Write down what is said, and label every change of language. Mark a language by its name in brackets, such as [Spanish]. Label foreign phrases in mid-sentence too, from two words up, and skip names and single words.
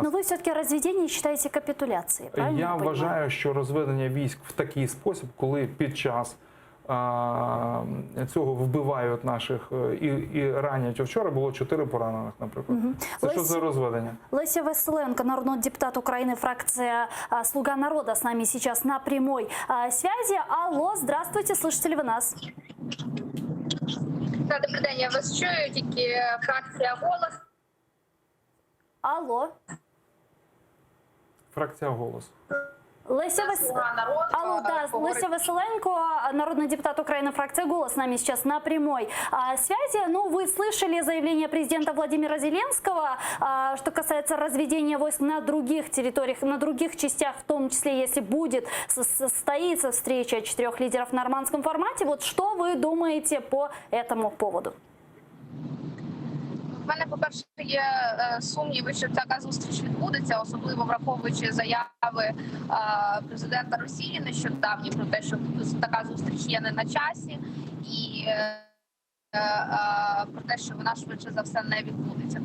[Ukrainian] Ну ви все-таки розведення вважаєте капітуляцією, правильно? Я вважаю, що розведення військ в такий спосіб, коли під час цього вбивають наших і ранять. Вчора було 4 поранених, наприклад. Це що за розведення? [Russian] Леся Василенко, народный депутат Украины, фракция «Слуга народа», с нами сейчас на прямой связи. Алло, здравствуйте, слышите ли вы нас? Да, [Ukrainian] добрий день, я вас чую, тільки фракція «Голос». Алло. Фракція «Голос». [Russian] Леся Василенко, народный депутат Украины, фракция «Голос», с нами сейчас на прямой связи. Ну, вы слышали заявление президента Владимира Зеленского, что касается разведения войск на других территориях, на других частях, в том числе, если будет состоится встреча 4 лидеров в нормандском формате. Вот что вы думаете по этому поводу? [Ukrainian] У мене, по-перше, є сумніви, що така зустріч відбудеться, особливо враховуючи заяви президента Росії нещодавні про те, що така зустріч є не на часі, і про те, що вона швидше за все не відбудеться.